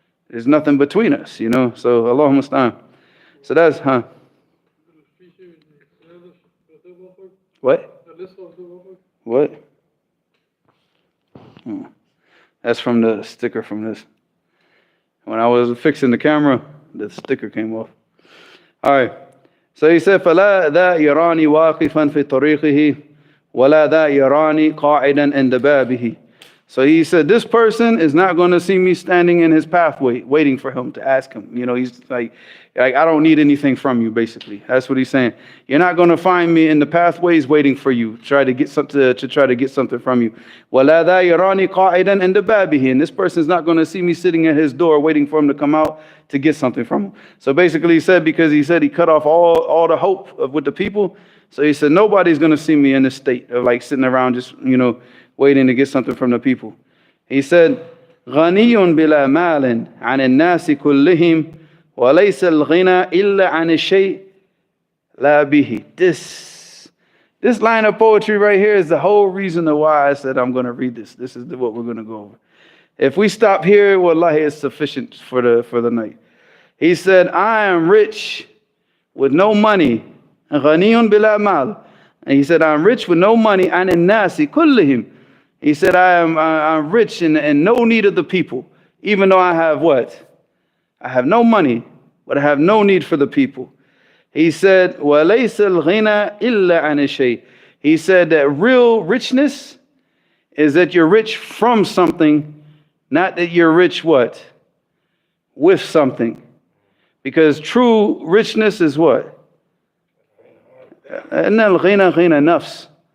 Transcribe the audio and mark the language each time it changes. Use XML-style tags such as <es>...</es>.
<en>There's nothing between us, you know. So Allahumma musta'an. So that's, What? What? That's from the sticker from this. When I was fixing the camera, the sticker came off. All right. So he said,</en> <ar>فَلَا ذَا يَرَانِي وَاقِفًا فِي طَرِيقِهِ وَلَا ذَا يَرَانِي قَاعِدًا عِنْدَ بَابِهِ.</ar> <en>So he said, this person is not going to see me standing in his pathway, waiting for him to ask him. You know, he's like, I don't need anything from you, basically. That's what he's saying. You're not going to find me in the pathways waiting for you, try to get something to try to get something from you.</en> <ar>وَلَا ذَا يَرَانِي قَاعِدًا عِنْدَ بَابِهِ.</ar> <en>And this person is not going to see me sitting at his door waiting for him to come out to get something from him. So basically he said, because he said he cut off all the hope with the people. So he said, nobody's going to see me in this state of like sitting around just, you know, waiting to get something from the people. He said,</en> <ar>غَنِيٌّ بِلَا مَالٍ عَنِ النَّاسِ كُلِّهِمْ وَلَيْسَ الْغِنَى إِلَّا عَنِ الشَّيْءِ لَا بِهِ.</ar> <en>This line of poetry right here is the whole reason why I said I'm going to read this. This is what we're going to go over. If we stop here, wallahi, it's sufficient for the night. He said, I am rich with no money.</en> <ar>غَنِيٌّ بِلَا مَالٍ.</ar> <en>And he said, I'm rich with no money.</en> <ar>عَنِ النَّاسِ كُلِّهِمْ.</ar> <en>He said, I'm rich and no need of the people, even though I have what? I have no money, but I have no need for the people. He said,</en> <ar>وَلَيْسَ الْغِنَى إِلَّا عَنِ الشَّيْءِ.</ar> <en>He said that real richness is that you're rich from something, not that you're rich what? With something. Because true richness is what?</en> <ar>إِنَّ الْغِنَى غِنَى نَفْسِ.</ar>